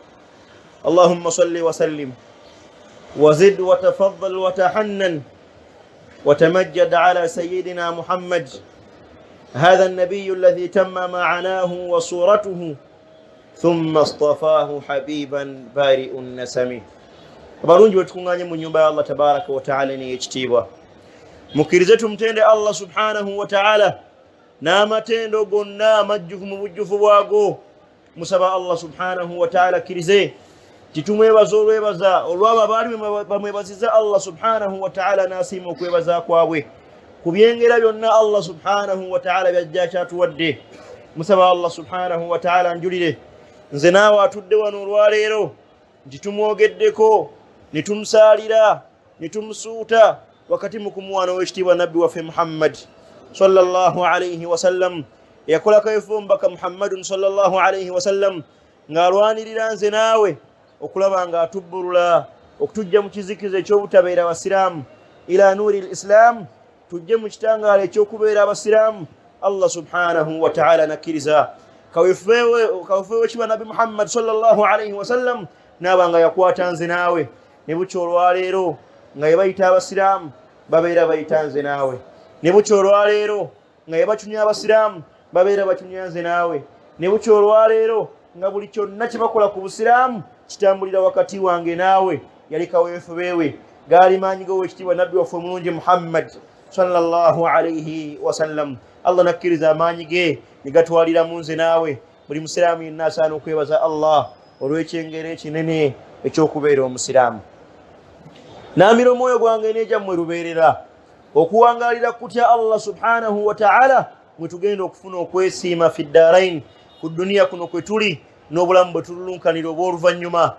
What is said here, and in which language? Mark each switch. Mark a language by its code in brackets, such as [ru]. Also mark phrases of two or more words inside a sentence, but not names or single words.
[ar] اللهم صل وسلم وزد وتفضل وتحنن وتمجد على سيدنا محمد، هذا النبي الذي تم معناه وصورته ثم اصطفاه حبيبا بارئ النسم. [lg] abalungi wetukunganye mu nyumba ya [ar] الله تبارك وتعالى [lg] ni ekitiibwa, mukkirize tumutende [ar] الله سبحانه وتعالى [lg] n'amatendo gonna amajjufu mu bujjufu bwago. Musaba [ar] الله سبحانه وتعالى [lg] akkirize titumwebaza olwebaza olwabo abaali bamwebaziza [ar] الله سبحانه وتعالى [lg] n'asiima okwebaza kwabwe ku byengera byonna [ar] الله سبحانه وتعالى [lg] byajja kyatuwadde. Musaba [ar] الله سبحانه وتعالى [lg] anjulire nze naawe atudde wano olwaleero nti tumwogeddeko ne tumusalira ne tumusuuta wakati mu kumuwaana w'ekitiibwa nabbi waffe Muhammad [ar] صلى الله عليه وسلم, [lg] yakolako efumbaka [ar] محمد صلى الله عليه وسلم [lg] ng'alwanirira nze naawe okulaba nga atubbulula okutujja mu kizikiza eky'obutabeera abasiraamu [ar] إلى نور الإسلام, [lg] tujje mu kitangaala ekyokubeera abasiraamu. [ar] الله سبحانه وتعالى [lg] nakkiriza kawefeewo kiba nabbi Muhammad [ar] صلى الله عليه وسلم [lg] naaba nga yakwata nze naawe ne bukya olwaleero nga yebayita abasiraamu babeera bayita nze naawe, ne bukya olwaleero nga yebacunya abasiraamu babeera bacunya nze naawe, ne bukya olwaleero nga buli kyonna kye bakola ku busiraamu kitambulira wakati wange naawe. Yali kaweefeewe gaali maanyi g'owekitiibwa nabbi waffe omulungi Muhammad [ar] صلى الله عليه وسلم. [lg] Allah nakkiriza amaanyi ge ne gatwaliramu nze naawe. Buli musiraamu yenna asaana okwebaza Allah olw'ekyengero ekinene eky'okubeera omusiraamu. Naamira omwoyo gwange n'egyammwe lubeerera okuwangalira kutya [ar] الله سبحانه وتعالى [lg] mwe tugenda okufuna okwesiima [ar] في الدارين, [lg] ku duniya kuno kwe tuli n'obulamu bwe tululunkanira obw'oluvannyuma.